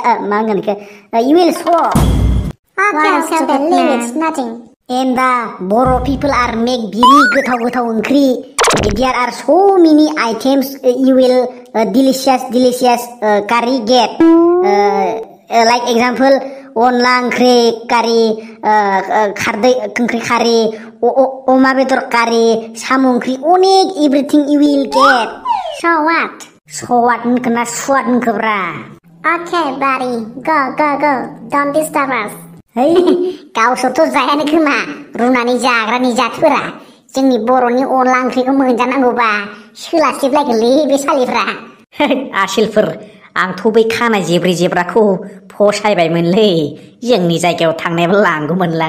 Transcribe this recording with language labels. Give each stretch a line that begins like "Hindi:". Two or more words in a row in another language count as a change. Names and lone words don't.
English: You will show. Okay, leave it, nothing. And the Moro people are make very
Bodo: gotaw onkri.
English: There are so many items you will delicious curry get. Like example,
Bodo: अनला ओंख्रि कारि खारदै ओंख्रि खारि अमा बेदर कारि साम' ओंख्रि अनेक
English: everything you will get. So what?
Bodo: होनखोना स्वाद होनखोब्रा.
English: Okay, buddy, go. Don't disturb us. है
Bodo: गावसोरथ' जायानो खोमा रुनानै जाग्रानि जातफोरा जोंनि बर'नि अनला ओंख्रिखौ मोनजानांगौबा सोलास्लिबलायगोनलै बे सालिफ्रा. आसिलफोर आंथ' बै खानाय जेब्राखौ फसायबायमोनलै जोंनि जायगायाव थांनायबो लांगौमोनलां.